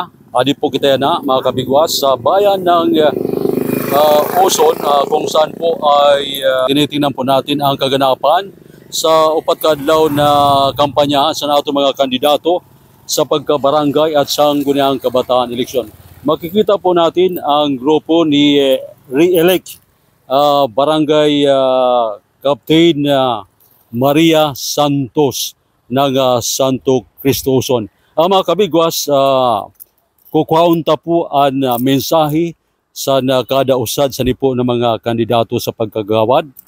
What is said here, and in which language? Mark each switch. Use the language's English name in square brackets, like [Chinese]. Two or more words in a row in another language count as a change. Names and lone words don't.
[Filipino] Adi po kita na mga Kabiguas sa bayan ng Oson kung saan po ay tinitingnan po natin ang kaganapan sa [Bikol] upat kadlaw [Filipino] na kampanya sa ating mga kandidato sa pagkabarangay at sangguniang kabataan eleksyon. Makikita po natin ang grupo ni re-elect Barangay Captain Maria Santos ng Santo Cristo Oson. [Bikol] Ang mga Kabiguas, kukaunta po ang mensahe sa kada usad sa nipo ng mga kandidato sa pagkagawad.